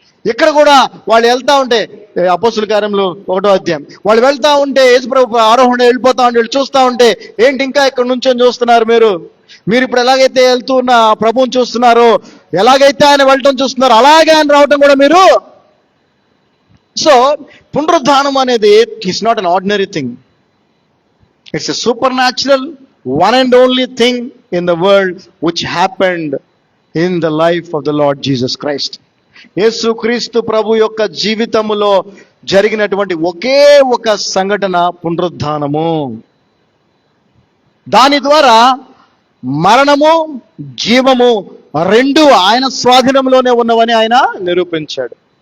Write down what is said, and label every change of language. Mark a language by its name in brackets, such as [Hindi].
[Telugu] ఇక్కడ కూడా వాళ్ళు వెళ్తా ఉంటే, అపోస్తుల కార్యంలో 1వ అధ్యాయం, వాళ్ళు వెళ్తా ఉంటే యేసుప్రభు ఆరోహణ వెళ్ళిపోతా ఉంటే వీళ్ళు చూస్తూ ఉంటే, ఏంటి ఇంకా ఇక్కడ నుంచొని చూస్తున్నారు మీరు ఇప్పుడు ఎలాగైతే వెళ్తూ ఉన్న ప్రభువుని చూస్తున్నారో, ఎలాగైతే ఆయన వెళ్ళటం చూస్తున్నారో అలాగే ఆయన రావటం కూడా మీరు. సో పునరుద్ధానం అనేది [English] It's not an ordinary thing, it's a supernatural, one and only thing in the world which happened in the life of the Lord Jesus Christ. [Telugu] యేసుక్రీస్తు ప్రభు యొక్క జీవితములో జరిగినటువంటి ఒకే ఒక సంఘటన పునరుద్ధానము. దాని ద్వారా మరణము జీవము రెండు ఆయన స్వాధీనంలోనే ఉన్నవని ఆయన నిరూపించాడు.